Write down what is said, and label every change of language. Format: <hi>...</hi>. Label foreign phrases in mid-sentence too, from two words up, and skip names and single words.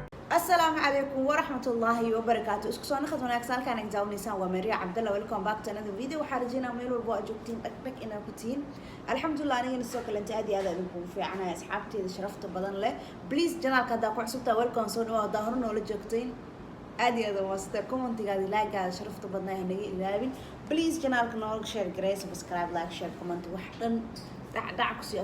<so>Assalaamu calaykum waraxmatullaahi wabarakaatuh. Isku soo noqod wanaagsan, halkaan idin daawanaysaan waa Maria Cabdalla.</so> <en>Welcome back to another video.</en> <so>Waxaan rajaynayaa meel walbo aad joogtiin, dhag dhag inaad ku tihiin. Alxamdulillaah, anigana sidoo kale aad iyo aad aan idinku fiicanahay. Asxaabteeda sharafta badan leh. Please, channel-ka haddaa ku cusub tahay, welcome, soo dhawaad. Haddaa hore noola joogtiin, aad iyo aad waa sida commentigaada, like-gaada sharafta badnaa ha naga ilaawin. Please, channel-ka nooga share garee,</so> <en>subscribe, like, share, comment,</en> <so>wax dhan dhac dhac ku sii.</so>